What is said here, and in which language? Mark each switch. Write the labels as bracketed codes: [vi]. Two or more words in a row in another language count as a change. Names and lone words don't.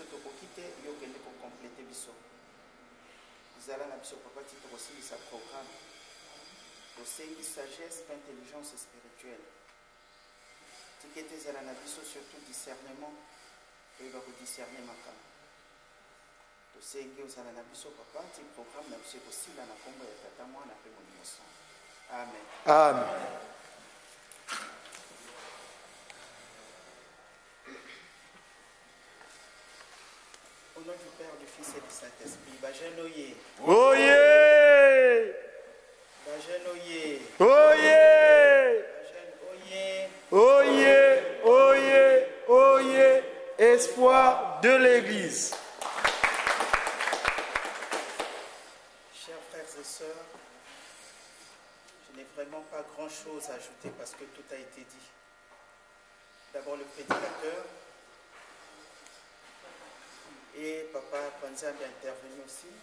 [ln] tokoki te yo okende kokomplete biso zala na biso papa ti tokosilisa programme tosengi sagesse mpe [fr] intelligence spirituelle [ln] tikete ezala na biso [fr] surtout discernement [ln] toyeba kodiscerne makambo tosengi ozala na biso papa ti programme na biso ekosila na nkombo ya tata mwana mpe molimo sango amen Amen. [fr] Au nom du Père, du Fils et du Saint-Esprit, [ln] Bajen Oye. Oye! Bajen Oye. Oye! Bajen Oye. Oye! Oye! Oye! [fr] Espoir de l'Église. Chers frères et sœurs, je n'ai vraiment pas grand-chose à ajouter parce que tout a été dit. D'abord le prédicateur et papa Panzambe est intervenu aussi.